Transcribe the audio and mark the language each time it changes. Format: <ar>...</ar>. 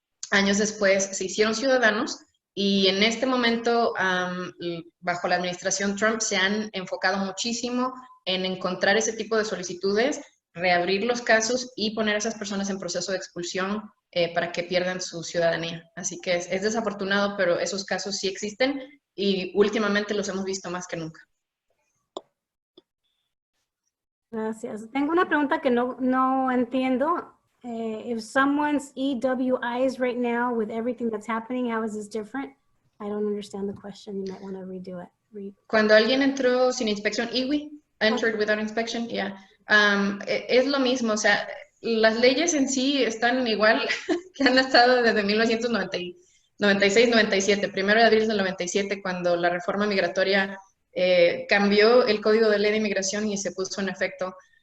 <es>Años después se hicieron ciudadanos y en este momento, bajo la administración Trump, se han enfocado muchísimo en encontrar ese tipo de solicitudes, reabrir los casos y poner a esas personas en proceso de expulsión para que pierdan su ciudadanía. Así que es desafortunado, pero esos casos sí existen y últimamente los hemos visto más que nunca. Gracias. Tengo una pregunta que no entiendo.</es> <en>If someone's EWIs right now with everything that's happening, how is this different? I don't understand the question. You might want to redo it.</en> <es>Cuando alguien entró sin inspección, EWI,</es> <en>entered without inspection, yeah.</en> <es>Es lo mismo, o sea, las leyes en sí están igual que han estado desde 1996, 97, 1 de abril del 97, cuando la reforma migratoria cambió el Código de Ley de Inmigración y se puso en efecto.</es>